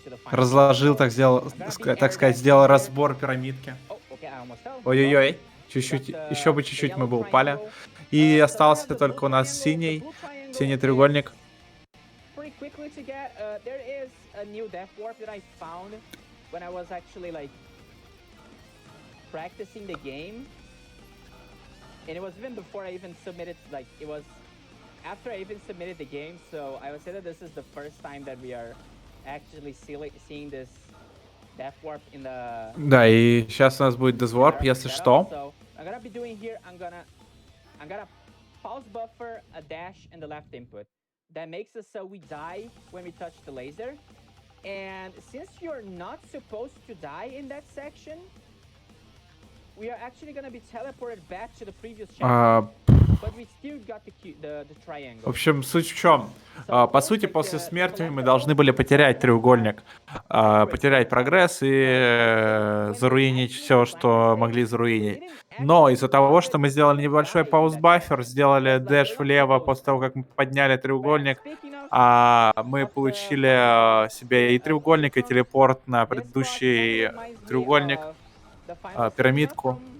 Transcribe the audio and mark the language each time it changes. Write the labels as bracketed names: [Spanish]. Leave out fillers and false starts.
[Russian] Разложил, так сказать, сделал разбор пирамидки. Ой-ой-ой, чуть-чуть, еще бы чуть-чуть мы бы упали. И остался только у нас синий треугольник. [English] quickly to get, there is a new death warp that I found when I was actually like practicing the game. And it was even before I even submitted, like it was after I even submitted the game. So I would say that this is the first time that we are actually seeing this death warp in the... [Russian] Да, и сейчас у нас будет дезворп, если что. [English] So I'm gonna be doing here, I'm gonna pause buffer, a dash, and the left input. That makes it so we die when we touch the laser. And since you're not supposed to die in that section, we are actually gonna be teleported back to the previous chapter. But we still got the triangle. [Russian] В общем, суть в чем? По сути, после смерти мы должны были потерять треугольник, потерять прогресс и заруинить все, что могли заруинить. Но из-за того, что мы сделали небольшой пауз-баффер, сделали дэш влево после того, как мы подняли треугольник, мы получили себе и треугольник, и телепорт на предыдущий треугольник, пирамидку.